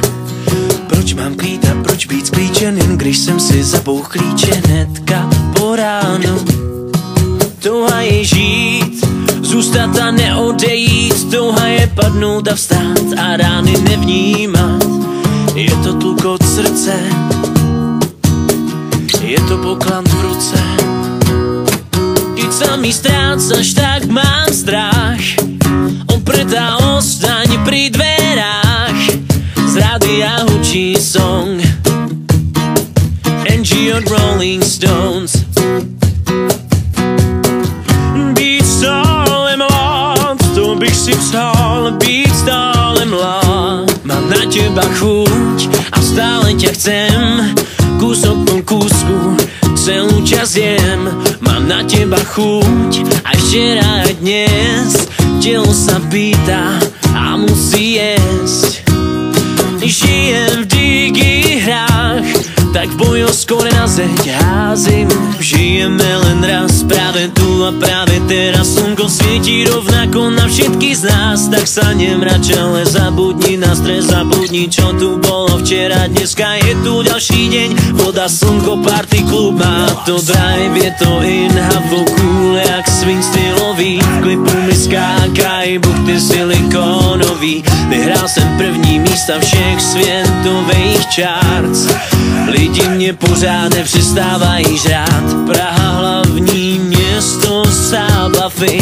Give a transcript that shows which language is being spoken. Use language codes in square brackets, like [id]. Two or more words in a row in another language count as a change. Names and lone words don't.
[cs] Proč mám klít a proč být sklíčen, jen když jsem si zabouch klíče hnedka po ránu. Touha je žít, zůstat a neodejít. Touha je padnout a vstát a rány nevnímat. Je to tlukot srdce, je to poklad v ruce. [sk] Keď sa mi strácaš, tak mám strach. Opretá ostaň pri dverách. Z rádia hučí song Angie od Rolling Stones. [cs] Být stále mlád, to bych si přál. Být stále mlád. [sk] Mám na teba chuť a stále ťa chcem. Kúsok po kúsku celú čas jem. Mám na teba chuť a včera a dnes. Telo sa pýta a musí jesť. Žijem v digihrách, tak bojo skore na zeď házim. Žijeme len raz, práve tu a práve teraz. Slnko svietí rovnako na všetky z nás. Tak sa nemrač, ale zabudni na stres. Zabudni, čo tu bolo včera. Dneska je tu ďalší deň. Voda, slnko, party, klub. [cs] Má to drive, je to in. Havo cool, jak swing stylový. V klipu mi skákaj, buchty silikonový. Vyhrál jsem první místa všech světových charts. Lidi mě pořád nepřestávají žrát. Praha, hlavní město zábavy.